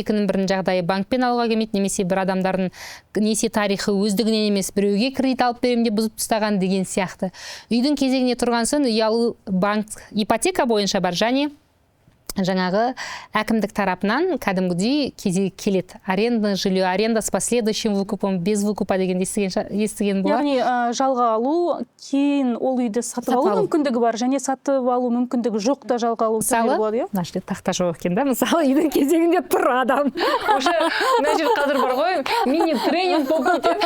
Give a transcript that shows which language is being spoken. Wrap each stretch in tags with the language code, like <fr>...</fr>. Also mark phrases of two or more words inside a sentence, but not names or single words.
<kk>Екінің бірінің жағдайы банкпен алуға келмейді, немесе бір адамдардың несие тарихы өздігінен емес, біреуге кредит алып беремін деп бұзып тастаған деген сияқты. Үйдің кезегіне тұрған соң, үй алу банк ипотека бойынша бар, және жаңағы әкімдік тарапынан кәдімгідей кезек келеді.</kk> <ru>Аренда жилье, аренда с последующим выкупом, без выкупа</ru> <kk>деген естіген болады. Яғни жалға алу, кейін ол үйді сатып алу мүмкіндігі бар, және сатып алу мүмкіндігі жоқ та жалға алу болады, иә? Мына жерде тақта жоқ екен да, мысалы, үйдің кезегінде тұр адам. Уже мына жер қазір бар ғой, мини-тренинг болып кетеді.</kk>